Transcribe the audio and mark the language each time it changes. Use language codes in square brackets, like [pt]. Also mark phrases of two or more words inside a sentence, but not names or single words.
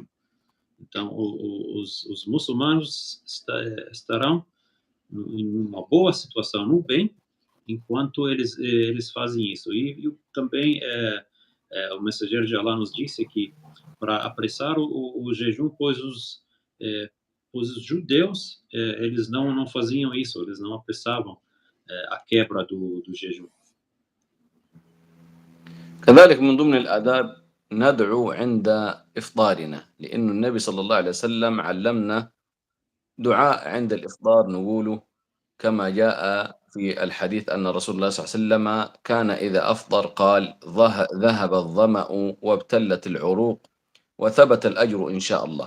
[pt] Então, os muçulmanos estarão em uma boa situação, no bem, enquanto eles fazem isso. E também o mensageiro de Allah nos disse que para apressar o jejum, pois os judeus eles não faziam isso, eles não apressavam a quebra do jejum. [ar] كذلك من ضمن الآداب ندعو عند إفطارنا، لأن النبي صلى الله عليه وسلم علمنا دعاء عند الإفطار نقوله كما جاء في الحديث أن رسول الله صلى الله عليه وسلم كان إذا أفطر قال ذهب الظمأ وابتلت العروق وثبت الأجر إن شاء الله.